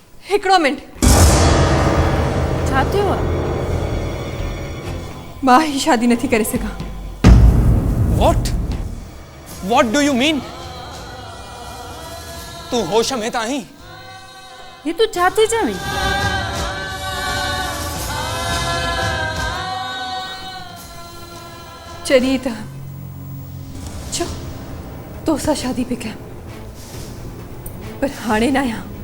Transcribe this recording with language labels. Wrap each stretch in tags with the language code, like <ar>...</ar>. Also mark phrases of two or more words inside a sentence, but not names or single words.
<sd>हिकिड़ो मिंट। छा थियो आहे? मां ही शादी नथी करे सघां।</sd> <en>What do you mean?</en> <sd>तू होश में त आहीं? ये तू छा थी चवीं? चली त छो तोसां शादी पे कयां, पर हाणे न आहियां।</sd>